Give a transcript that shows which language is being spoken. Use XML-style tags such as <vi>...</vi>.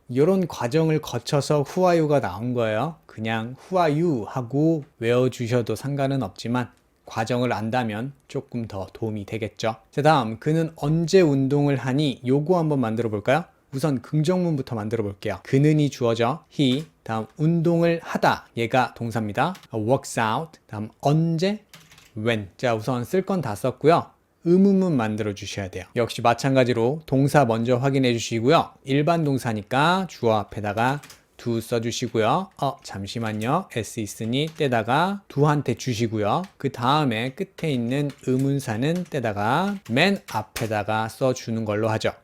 <ko>이런 과정을 거쳐서</ko> <en>who are you</en> <ko>가 나온 거예요. 그냥 who are you 하고 외워주셔도 상관은 없지만 과정을 안다면 조금 더 도움이 되겠죠. 자, 다음 그는 언제 운동을 하니? 요거 한번 만들어 볼까요? 우선 긍정문부터 만들어 볼게요. 그는이 주어져 he, 다음 운동을 하다, 얘가 동사입니다.</ko> <en>works out,</en> <ko>다음 언제,</ko> <en>when.</en> <ko>자, 우선 쓸 건 다 썼고요. 의문문 만들어 주셔야 돼요. 역시 마찬가지로 동사 먼저 확인해 주시고요. 일반 동사니까 주어 앞에다가 do 써주시고요. 잠시만요. s 있으니 떼다가 do한테 주시고요. 그 다음에 끝에 있는 의문사는 떼다가 맨 앞에다가 써주는 걸로 하죠.</ko>